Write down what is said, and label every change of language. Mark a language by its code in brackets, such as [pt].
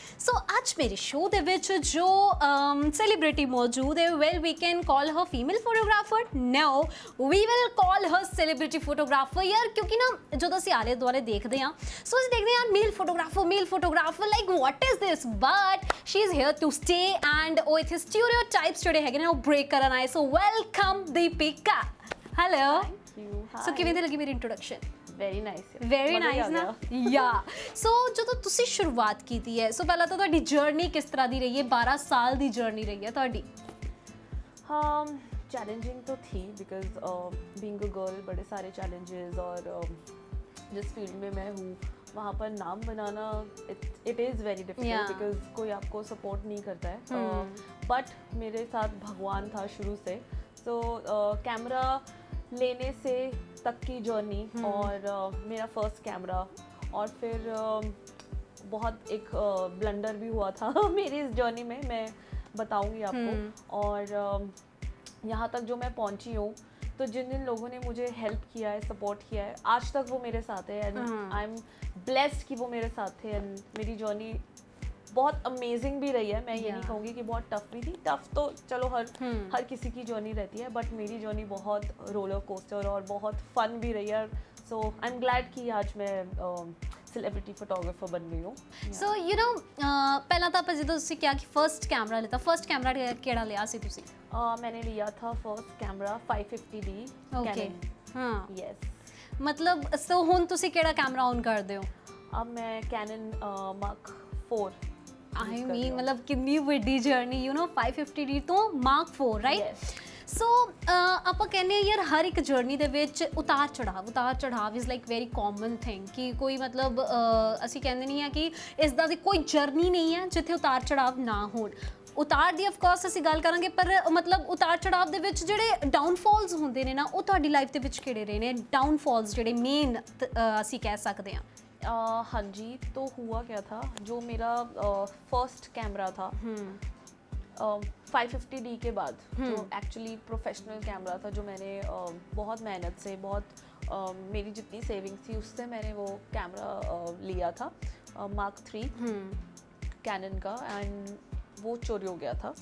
[pa] ਸੋ ਅੱਜ ਮੇਰੇ ਸ਼ੋਅ ਦੇ ਵਿੱਚ ਜੋ ਸੈਲੀਬ੍ਰਿਟੀ ਮੌਜੂਦ ਹੈ, [en] well we can call her female photographer, no we will call her celebrity photographer [pa] ਯਾਰ, ਕਿਉਂਕਿ ਨਾ ਜਦੋਂ ਅਸੀਂ ਆਲੇ ਦੁਆਲੇ ਦੇਖਦੇ ਹਾਂ ਸੋ ਅਸੀਂ ਦੇਖਦੇ ਹਾਂ ਮੇਲ photographer [en] like what is this, but she is here to stay [pa] and ਉਹ ਇੱਥੇ ਸਟੀਰੀਓਟਾਈਪਸ ਜਿਹੜੇ ਹੈਗੇ ਨੇ ਉਹ ਬ੍ਰੇਕ ਕਰਨ ਆਏ। ਸੋ ਵੈਲਕਮ ਦੀਪਿਕਾ। ਹੈਲੋ। ਸੋ ਕਿਵੇਂ ਦੀ ਲੱਗੀ ਮੇਰੀ ਇੰਟਰੋਡਕਸ਼ਨ? [en] Very nice ਨਾ ਯਾ। [pa] ਸੋ ਜਦੋਂ ਤੁਸੀਂ ਸ਼ੁਰੂਆਤ ਕੀਤੀ ਹੈ, ਸੋ ਪਹਿਲਾਂ ਤਾਂ ਤੁਹਾਡੀ ਜਰਨੀ ਕਿਸ ਤਰ੍ਹਾਂ ਦੀ ਰਹੀ ਹੈ? 12 ਸਾਲ ਦੀ ਜਰਨੀ ਰਹੀ ਹੈ ਤੁਹਾਡੀ। [hi] चैलेंजिंग तो थी बिकॉज बीइंग अ गर्ल बड़े सारे चैलेंजेस, और जिस फील्ड में मैं हूँ वहाँ पर नाम बनाना [en] it is very difficult [hi] because कोई आपको सपोर्ट नहीं करता है। बट मेरे साथ भगवान था शुरू से। सो कैमरा लेने से तक की जर्नी, और मेरा फर्स्ट कैमरा, और फिर बहुत एक ब्लंडर भी हुआ था मेरी इस जर्नी में, मैं बताऊंगी आपको। और यहाँ तक जो मैं पहुँची हूँ, तो जिन जिन लोगों ने मुझे हेल्प किया है, सपोर्ट किया है, आज तक वो मेरे साथ है। [en] and I am blessed [hi] कि वो मेरे साथ थे। एंड मेरी जर्नी बहुत अमेजिंग भी रही है। मैं ये नहीं कहूँगी कि बहुत टफ भी थी। टफ तो चलो हर किसी की जर्नी रहती है, बट मेरी जर्नी बहुत रोलर कोस्टर और बहुत फन भी रही है। [en] so I am glad [hi] कि आज मैं सेलिब्रिटी फोटोग्राफर बन गई हूँ। [en] so you know [pa] ਪਹਿਲਾਂ ਤਾਂ ਆਪਾਂ ਜਦੋਂ ਤੁਸੀਂ ਕਿਹਾ ਕਿ ਫਰਸਟ ਕੈਮਰਾ ਲਿਆ, ਫਰਸਟ ਕੈਮਰਾ ਕਿਹੜਾ ਲਿਆ ਸੀ ਤੁਸੀਂ? [hi] मैंने लिया था फर्स्ट कैमरा 550D [pa] ਓਕੇ। ਹਾਂ [en] Yes. [pa] ਮਤਲਬ ਸੋ ਹੁਣ ਤੁਸੀਂ ਕਿਹੜਾ ਕੈਮਰਾ ਔਨ ਕਰਦੇ ਹੋ? [hi] अब मैं कैनन Mark 4 [pa] ਆਈ ਮੀਨ ਮਤਲਬ ਕਿੰਨੀ ਵੱਡੀ ਜਰਨੀ, ਯੂ ਨੋ 550D ਤੋਂ Mark 4 ਰਾਈਟ। ਸੋ ਆਪਾਂ ਕਹਿੰਦੇ ਯਾਰ ਹਰ ਇੱਕ ਜਰਨੀ ਦੇ ਵਿੱਚ ਉਤਾਰ ਚੜਾਵ [en] is like very common thing, [pa] ਕਿ ਕੋਈ ਮਤਲਬ ਅਸੀਂ ਕਹਿੰਦੇ ਨਹੀਂ ਆ ਕਿ ਇਸ ਦਾ ਦੀ ਕੋਈ ਜਰਨੀ ਨਹੀਂ ਹੈ ਜਿੱਥੇ ਉਤਾਰ ਚੜਾਵ ਨਾ ਹੋਣ। ਉਤਾਰ ਦੀ ਆਫ ਕੋਰਸ ਅਸੀਂ ਗੱਲ ਕਰਾਂਗੇ, ਪਰ ਮਤਲਬ ਉਤਾਰ ਚੜਾਵ ਦੇ ਵਿੱਚ ਜਿਹੜੇ ਡਾਊਨਫਾਲਸ ਹੁੰਦੇ ਨੇ ਨਾ, ਉਹ ਤੁਹਾਡੀ ਲਾਈਫ ਦੇ ਵਿੱਚ ਕਿਹੜੇ ਰਹੇ ਨੇ ਡਾਊਨਫਾਲਸ ਜਿਹੜੇ ਮੇਨ ਅਸੀਂ ਕਹਿ ਸਕਦੇ ਹਾਂ? [hi] हाँ जी, तो हुआ क्या था, जो मेरा फर्स्ट कैमरा था 550D के बाद, जो एक्चुअली प्रोफेशनल कैमरा था, जो मैंने बहुत मेहनत से, बहुत मेरी जितनी सेविंग्स थी उससे मैंने वो कैमरा लिया था Mark 3 कैनन का, एंड वो चोरी हो गया था।